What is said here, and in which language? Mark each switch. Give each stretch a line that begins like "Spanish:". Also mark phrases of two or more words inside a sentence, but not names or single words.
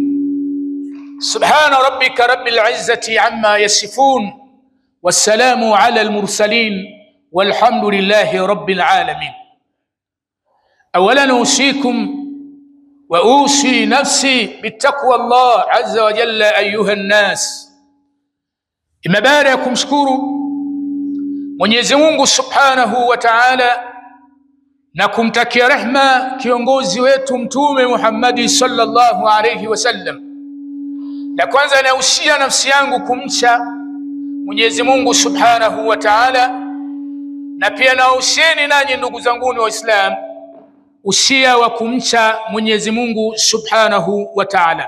Arabic: سبحان ربك رب العزة عما يصفون، والسلام على المرسلين، والحمد لله رب العالمين. أولا أوصيكم وأوصي نفسي بالتقوى الله عز وجل أيها الناس.
Swahili: Imebara ya kumshukuru Mwenyezi Mungu
Arabic: سبحانه وتعالى
Swahili: na kumtakia rehma kiongozi wetu Mtume Muhammad
Arabic: صلى الله عليه وسلم.
Swahili: Na kwanza nausia nafsi yangu kumcha Mwenyezi Mungu
Arabic: سبحانه وتعالى,
Swahili: na pia nausieni nanyi ndugu zangu Waislamu usia wa kumcha Mwenyezi Mungu
Arabic: سبحانه وتعالى.